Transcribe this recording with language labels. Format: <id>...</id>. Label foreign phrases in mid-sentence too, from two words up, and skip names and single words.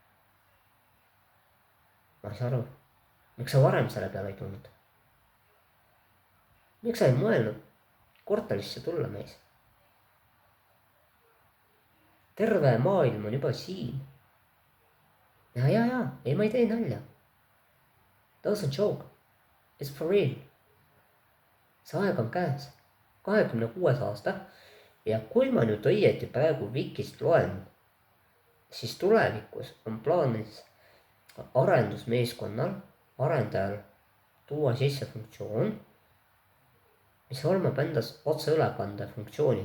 <et>ma ei saa aru, miks sa varem selle peale ei tulnud? miks sa ei mõelnud korterisse tulla, mees? terve maailm on juba siin. ja, ei ma ei tee nalja.</et> <en>Those on joke. It's for real.</en> <et>see aeg on käes. 26 aasta. ja kui ma nüüd õieti praegu Wikist loen, siis tulevikus on plaanis arendusmeeskonnal, arendajal tuua sisse funktsioon, mis hõlmab endas otseülekande funktsiooni.</et>